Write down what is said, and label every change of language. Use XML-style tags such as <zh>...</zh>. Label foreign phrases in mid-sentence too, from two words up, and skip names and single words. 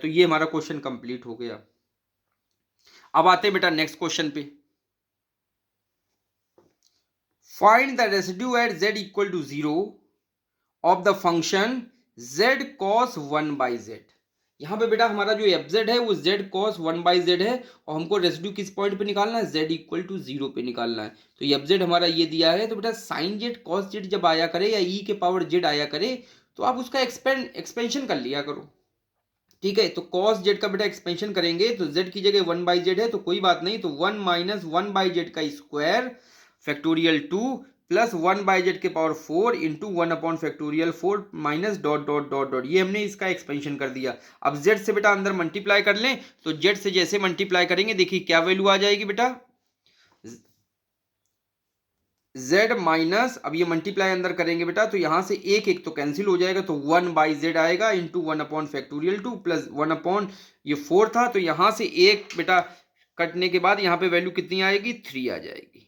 <hi>तो ये हमारा</hi> <en>question complete</en> <hi>हो गया। अब आते हैं बेटा</hi> <en>next question</en> <hi>पे।</hi> <en>find the residue at z equal to 0 of the function z cos 1 by z.</en> <hi>यहाँ पे बेटा हमारा जो एफजेड है वो</hi> <en>z cos 1 by z</en> <hi>है और हमको रेसिड्यू किस पॉइंट पे निकालना है,</hi> <en>z equal to 0</en> <hi>पे निकालना है। तो एफजेड हमारा ये दिया है, तो बेटा</hi> <en>sine z cos z</en> <hi>जब आया करे या e के पावर z आया करे तो आप उसका एक्सपेंशन कर लिया करो। ठीक है, तो</hi> <en>cos z</en> <hi>का बेटा एक्सपेंशन करेंगे तो z की जगह 1 by z है तो कोई बात नहीं, तो</hi> <en>1 minus 1 by z</en> <hi>का</hi> <en>square factorial 2 plus 1 by z</en> <hi>के</hi> <en>power 4 into 1 upon factorial 4 minus dot dot dot dot,</en> <hi>ये हमने इसका एक्सपेंशन कर दिया। अब z से बेटा अंदर मल्टीप्लाई कर लें तो z से जैसे मल्टीप्लाई करेंगे देखिए क्या वैल्यू आ जाएगी बेटा,</hi> <en>z minus,</en> <hi>अब ये मल्टीप्लाई अंदर करेंगे बेटा तो यहां से एक एक तो कैंसिल हो जाएगा, तो</hi> <en>1 by z</en> <hi>आएगा</hi> <en>into 1 upon factorial 2 plus 1 upon</en> <hi>ये 4 था, तो यहां से एक बेटा कटने के बाद यहाँ पे वैल्यू कितनी आएगी, 3 आ जाएगी।</hi>